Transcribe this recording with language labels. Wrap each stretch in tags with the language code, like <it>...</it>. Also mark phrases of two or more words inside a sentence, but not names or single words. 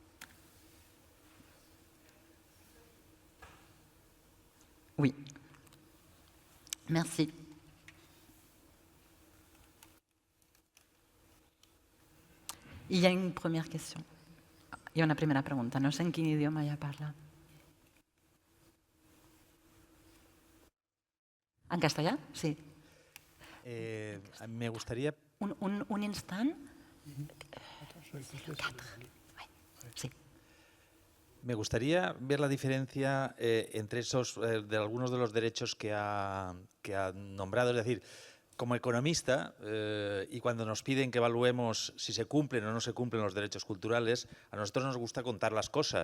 <fr>Oui. Merci. Il y a une première question. Il y a</fr> <es>una primera pregunta.</es> <ca>No sé en quin idioma ella parla. ¿En castellà? Sí.</ca> <es>Me gustaría...</es> <ca>Un instant. Sí.</ca> <es>Me gustaría ver la diferencia entre esos, de algunos de los derechos que ha nombrado. Es decir, como economista, y cuando nos piden que evaluemos si se cumplen o no se cumplen los derechos culturales, a nosotros nos gusta contar las cosas.</es>